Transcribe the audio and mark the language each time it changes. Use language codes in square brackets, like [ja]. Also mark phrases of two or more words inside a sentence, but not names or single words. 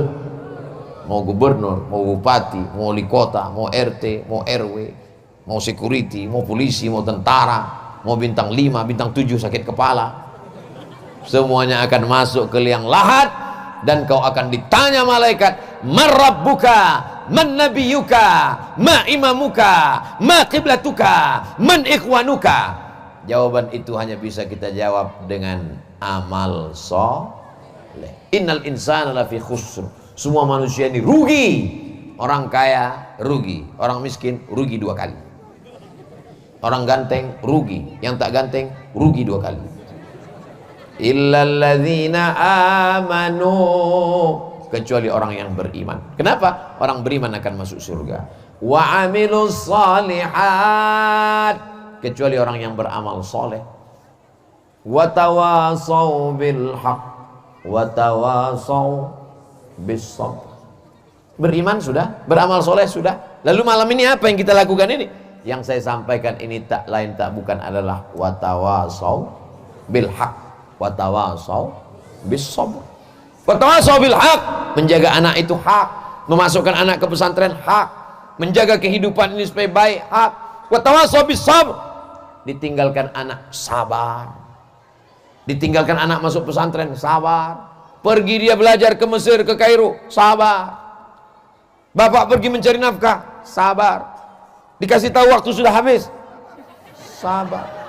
[id] Mau gubernur, mau bupati, mau wali kota, mau RT, mau RW, mau security, mau polisi, mau tentara, mau bintang 5, bintang 7 sakit kepala, semuanya akan masuk ke liang lahat. Dan kau akan ditanya malaikat, [ar] من ربك من نبيك ما إمامك ما قبلتك من إخوانك. [id] Jawaban itu hanya bisa kita jawab dengan amal soleh. [ar] إن الإنسان لفي خسر. [id] Semua manusia ini rugi. Orang kaya rugi, orang miskin rugi 2 kali. Orang ganteng rugi, yang tak ganteng rugi 2 kali. [ar] إلا الذين آمنوا, [id] kecuali orang yang beriman. Kenapa? Orang beriman akan masuk surga. [ar] وعملوا الصالحات, [id] kecuali orang yang beramal soleh. [ar] وتواصوا بالحق وتواصوا بالصبر. [id] Beriman sudah, beramal soleh sudah. Lalu malam ini apa yang kita lakukan ini? Yang saya sampaikan ini tak lain tak bukan adalah [ar] وتواصوا بالحق وتواصوا بالصبر. وتواصوا بالحق, [id] menjaga anak itu hak, memasukkan anak ke pesantren hak, menjaga kehidupan ini supaya baik hak. [ar] وتواصوا بالصبر, [id] ditinggalkan anak sabar, ditinggalkan anak masuk pesantren sabar, pergi dia belajar ke Mesir, ke Kairo sabar, bapak pergi mencari nafkah sabar, dikasih tahu waktu sudah habis sabar.